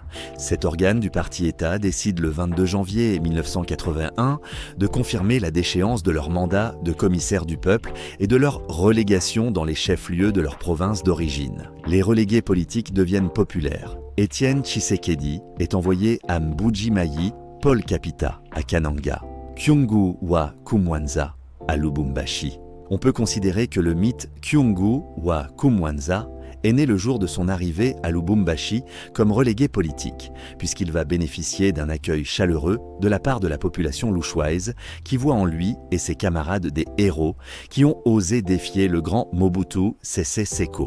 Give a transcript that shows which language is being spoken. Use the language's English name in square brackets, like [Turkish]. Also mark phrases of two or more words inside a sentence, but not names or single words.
[French] Cet organe du parti-État décide le 22 janvier 1981 de confirmer la déchéance de leur mandat de commissaire du peuple et de leur relégation dans les chefs-lieux de leur province d'origine. Les relégués politiques deviennent populaires. Étienne Tshisekedi est envoyé à Mbuji-Mayi, Paul Kapita à Kananga, Kyungu wa Kumwanza à Lubumbashi. On peut considérer que le mythe Kyungu wa Kumwanza est né le jour de son arrivée à Lubumbashi comme relégué politique, puisqu'il va bénéficier d'un accueil chaleureux de la part de la population louchoise qui voit en lui et ses camarades des héros qui ont osé défier le grand Mobutu Sese Seko.